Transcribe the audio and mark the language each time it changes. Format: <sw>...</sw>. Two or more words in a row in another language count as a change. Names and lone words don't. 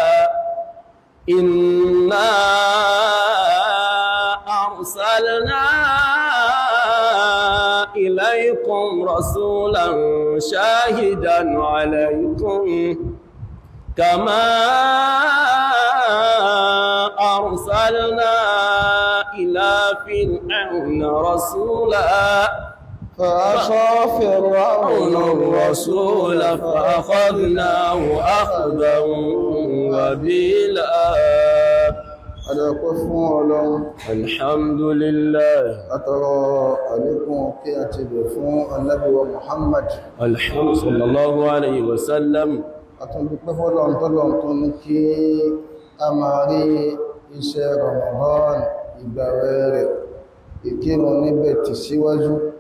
<ar>إنا أرسلنا إليكم رسولا شاهدا عليكم كما أرسلنا إلى فرعون رسولا فعصى فرعون الرسول فأخذناه أخذا وبيلا</ar> <yo>adọ́pẹ́ fún Ọlọ́run alhamdulillah àtọrọ àlékún kí a ti bẹ̀ fún Ànábì wa Muhammad</yo> <ar>sallallahu alayhi wa sallam</ar> <yo>àtúndúpẹ́ fọ́lọ́run tọ́lọ́run tó ní kí a máa rí iṣẹ́ Ramadan ìgbàwẹ̀ rẹ̀ ìkírun níbẹ̀ tì síwájú</yo>